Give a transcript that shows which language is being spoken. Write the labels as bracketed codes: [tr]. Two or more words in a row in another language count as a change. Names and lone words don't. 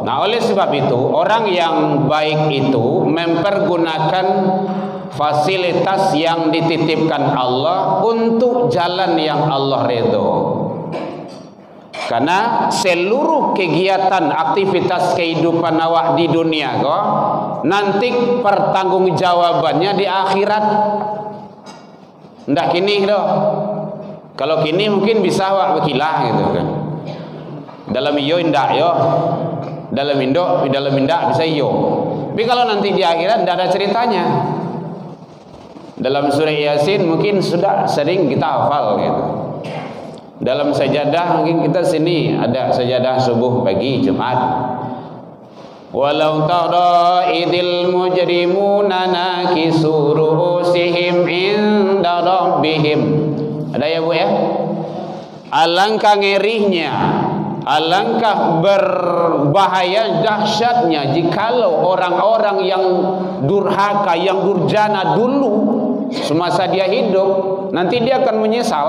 [id] Nah, oleh sebab itu orang yang baik itu mempergunakan fasilitas yang dititipkan Allah untuk jalan yang Allah ridho. Karena seluruh kegiatan aktivitas kehidupan awak di dunia kok nanti pertanggungjawabannya di akhirat. [min] Ndak kini doh. [id] Kalau kini mungkin bisa awak berkilah gitu kan. [min] Dalam iyo indak yo. Dalam indak bisa iyo. [id] Tapi kalau nanti di akhirat tidak ada ceritanya. Dalam surah Yasin mungkin sudah sering kita hafal gitu. Dalam sajadah mungkin kita sini ada sajadah subuh pagi Jumat. [ar] ولو ترى إذ المجرمون ناكسو رءوسهم عند ربهم. [id] Ada ya Bu ya? Alangkah ngerinya, alangkah berbahaya dahsyatnya jikalau orang-orang yang durhaka, yang durjana dulu semasa dia hidup, nanti dia akan menyesal.